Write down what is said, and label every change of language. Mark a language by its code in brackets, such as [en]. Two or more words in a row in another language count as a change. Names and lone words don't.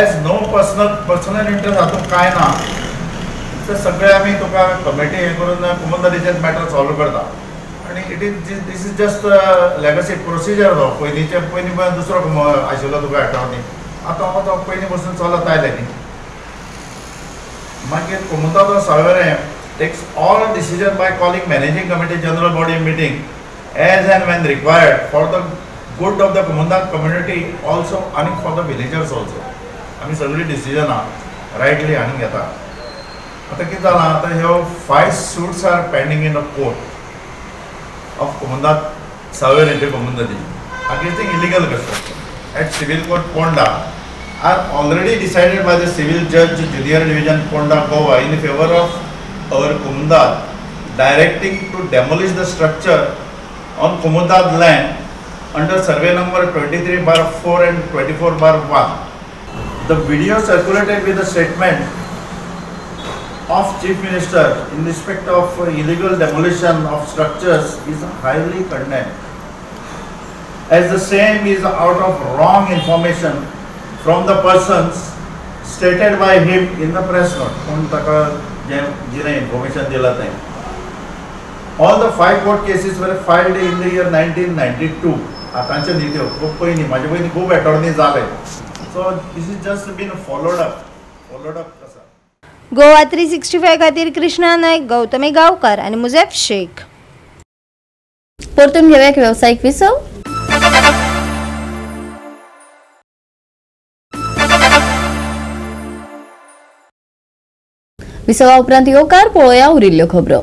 [en] as no personal interest [kok] हातूंत कांय ना, ते सगळे आमी तुका कमिटी हे करून कोमनदादीचेच मॅटर सॉल्व करता आनी [en] this is just legacy procedure. [kok] तो पयलीं दुसरो आशिल्लो तुका एटर्नी, आतां तो पयलीं पासून चलत आयलें न्ही. [en] मागीर कोमनदाद सावयवेरें takes all decision by calling managing committee general body meeting as and when required for the good of the Komundath community also and for the villagers also. [kok] आमी सगळी डिसिजनां रायटली हांणी घेता. आतां कितें जालां, आतां ह्यो [en] 5 suits are pending in the court of Komundath [kok] सावयवेरेंचे कोमुदादी [en] अगेन्स्ट illegal construction at civil court Ponda. are already decided by the Civil Judge Junior Division Ponda Goa in favor of our Kumundad, directing to demolish the structure on Kumundad land under survey number 23/4 and 24/1. The video circulated with the statement of Chief Minister in respect of illegal demolition of structures is highly condemned, as the same is out of wrong information from the persons stated by him in the press note. [kok] कोण ताका जिने information दिला ते. [en] All the 5 court cases were filed in the year 1992. [kok] आतांचे न्ही त्यो खूब पयलीं म्हाजे पयलीं खूब एटॉर्नी जाले. [en] So this is just been followed up कसा. [kok] गोवा 365 खातीर कृष्णा नायक, गौतमी गांवकार आणि मुझेफ शेख. परतून घेऊया एक व्यावसायिक विसव. विसवा उपरांत येवकार पळोवया उरिल्ल्यो खबरो.